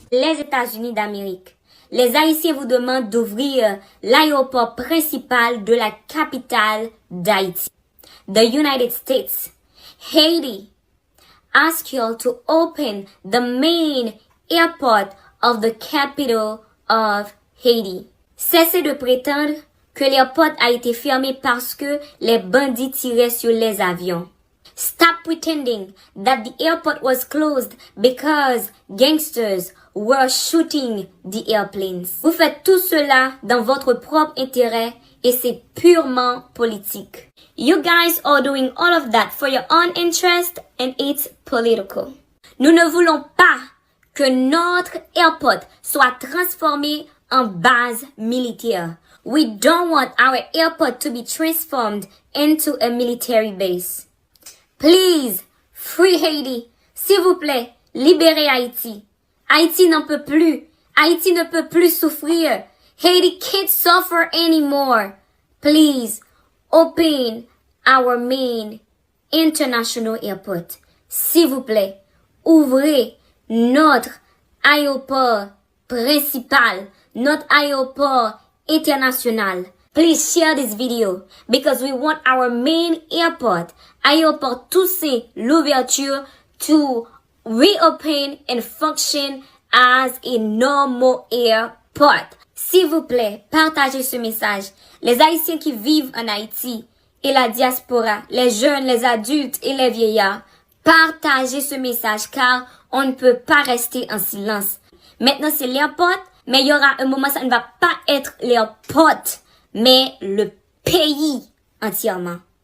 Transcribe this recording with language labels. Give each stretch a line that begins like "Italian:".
French: Les États-Unis d'Amérique. Les Haïtiens vous demandent d'ouvrir l'aéroport principal de la capitale d'Haïti.
English: The United States, Haiti, ask y'all to open the main airport of the capital of Haiti.
French: Cessez de prétendre que l'airport a été fermé parce que les bandits tiraient sur les avions.
English: Stop pretending that the airport was closed because gangsters were shooting the airplanes.
French: Vous faites tout cela dans votre propre intérêt et c'est purement politique.
English: You guys are doing all of that for your own interest and it's political.
French: Nous ne voulons pas que notre airport soit transformé en base militaire.
English: We don't want our airport to be transformed into a military base. Please, free Haiti.
French: S'il vous plaît, libérez Haïti. Haïti n'en peut plus. Haïti ne peut plus souffrir.
English: Haiti can't suffer anymore. Please, open our main international airport.
French: S'il vous plaît, ouvrez notre aéroport principal, notre aéroport international.
English: Please share this video because we want our main airport, aéroport Toussaint Louverture, to reopen and function as a normal airport.
French: S'il vous plaît, partagez ce message. Les Haïtiens qui vivent en Haïti et la diaspora, les jeunes, les adultes et les vieillards, partagez ce message car on ne peut pas rester en silence. Maintenant, c'est l'airport, mais il y aura un moment, ça ne va pas être l'airport, mais le pays entièrement.